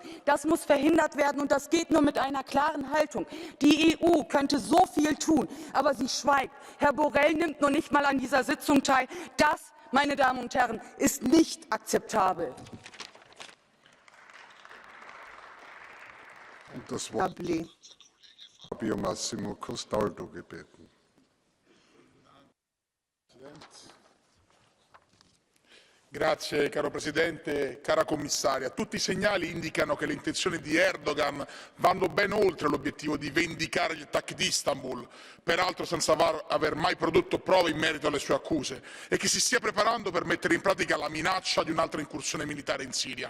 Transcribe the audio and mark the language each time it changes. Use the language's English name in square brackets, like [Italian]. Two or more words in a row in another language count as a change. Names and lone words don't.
[German] Das muss verhindert werden und das geht nur mit einer klaren Haltung. Die EU könnte so viel tun, aber sie schweigt. Herr Borrell nimmt noch nicht mal an dieser Sitzung teil. Das, meine Damen und Herren, ist nicht akzeptabel. Und das Wort Fabio Massimo Costaldo gebeten. [Italian] Grazie, caro Presidente, cara Commissaria. Tutti i segnali indicano che le intenzioni di Erdogan vanno ben oltre l'obiettivo di vendicare gli attacchi di Istanbul, peraltro senza aver mai prodotto prove in merito alle sue accuse, e che si stia preparando per mettere in pratica la minaccia di un'altra incursione militare in Siria.